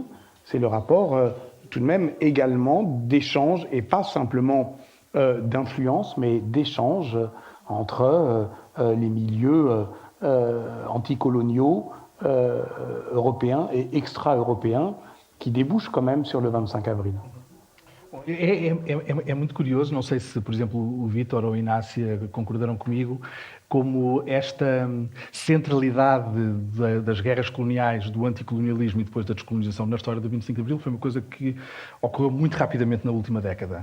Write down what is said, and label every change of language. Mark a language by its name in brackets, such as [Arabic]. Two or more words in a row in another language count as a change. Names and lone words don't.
[French] C'est le rapport, tout de même, également d'échanges, et pas simplement d'influence, mais d'échanges entre les milieux anticoloniaux européens et extra-européens qui débouchent quand même sur le 25 avril. [Portuguese] É muito curioso, não sei se, por exemplo, o Vítor ou a Inácia concordaram comigo, como esta centralidade das guerras coloniais, do anticolonialismo e depois da descolonização na história do 25 de Abril foi uma coisa que ocorreu muito rapidamente na última década.